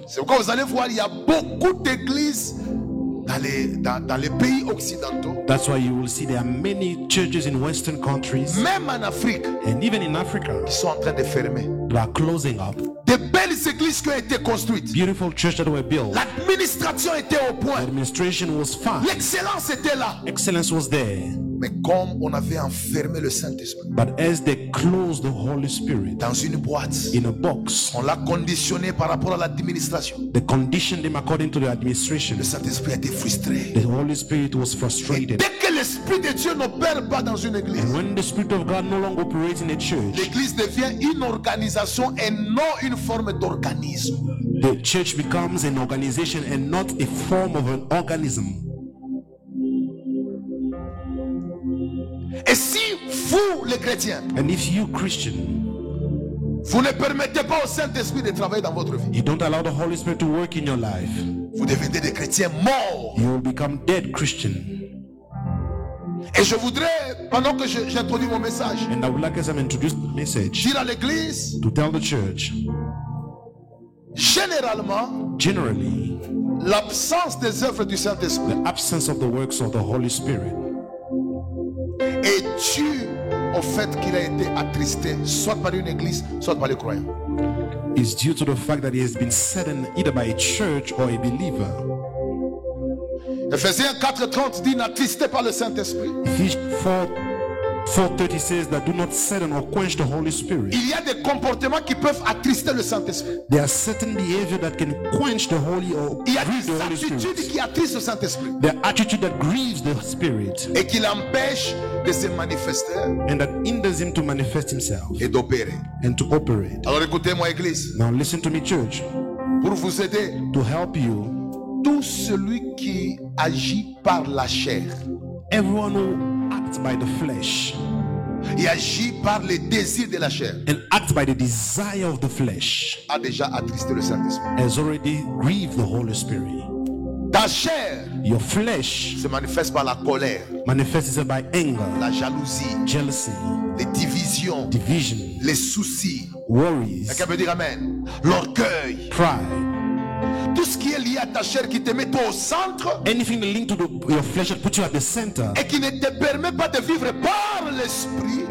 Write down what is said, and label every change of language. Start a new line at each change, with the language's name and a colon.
French: C'est pourquoi vous allez voir, il y a beaucoup d'églises dans les pays occidentaux,
English: That's why you will see there are many churches in Western countries
French: même en Afrique,
English: and even in Africa
French: qui sont en train de fermer.
English: that are closing up.
French: Des belles églises qui ont été construites.
English: Beautiful churches that were built.
French: L'administration était au point.
English: Administration was fine.
French: L'excellence était là.
English: Excellence was there.
French: Mais comme on avait enfermé le Saint-Esprit
English: But as they closed the Holy Spirit
French: dans une boîte,
English: in a box,
French: on l'a conditionné par rapport à l'administration.
English: they conditioned him according to the administration.
French: Le Saint-Esprit a été frustré.
English: The Holy Spirit was frustrated.
French: Dès que l'Esprit de Dieu n'opère pas dans une église,
English: And when the Spirit of God no longer operates in a church,
French: l'église devient une organisation et non une forme d'organisme.
English: the church becomes an organization and not a form of an organism.
French: Et si vous, les chrétiens,
English: And if you, Christian,
French: vous ne permettez pas au Saint-Esprit de travailler dans votre vie,
English: you don't allow the Holy Spirit to work in your life,
French: vous devenez des chrétiens morts.
English: you will become dead Christian.
French: Et je voudrais, pendant que j'introduis mon message,
English: And I would like, as I'm introducing the message,
French: dire à l'église,
English: to tell the church,
French: généralement,
English: generally,
French: l'absence des œuvres du Saint-Esprit
English: the absence of the works of the Holy Spirit
French: est due au fait qu'il a été attristé, soit par une église, soit par les croyants.
English: is due to the fact that he has been saddened either by a church or a believer.
French: Ephésiens 4:30 dit n'attristez pas le Saint-Esprit.
English: Ephesians 4:30 says that do not sadden or quench the Holy Spirit.
French: Il y a des comportements qui peuvent attrister le Saint-Esprit.
English: There are certain behavior that can quench the Holy or
French: Il y a
English: grieve
French: des
English: the Holy
French: attitudes
English: Spirit.
French: qui attristent le Saint-Esprit
English: The attitude that grieves the Spirit
French: et qui l'empêchent de se manifester
English: and that hinders him to manifest himself
French: et d'opérer.
English: and to operate.
French: Alors écoutez-moi, église,
English: Now listen to me, church.
French: pour vous aider,
English: To help you,
French: tout celui qui agit par la chair
English: everyone who acts by the flesh
French: et agit par les désirs de la chair
English: and acts by the desire of the flesh
French: a déjà attristé le Saint-Esprit.
English: has already grieved the Holy Spirit.
French: Ta chair
English: Your flesh
French: se manifeste par la colère,
English: manifests itself by anger,
French: la jalousie,
English: jealousy,
French: les divisions,
English: division,
French: les soucis.
English: worries,
French: Quelqu'un peut dire amen. L'orgueil.
English: pride.
French: Tout ce qui est lié à ta chair qui te met toi au centre
English: Anything linked to your flesh that puts you at the center
French: et qui ne te permet pas de vivre par l'esprit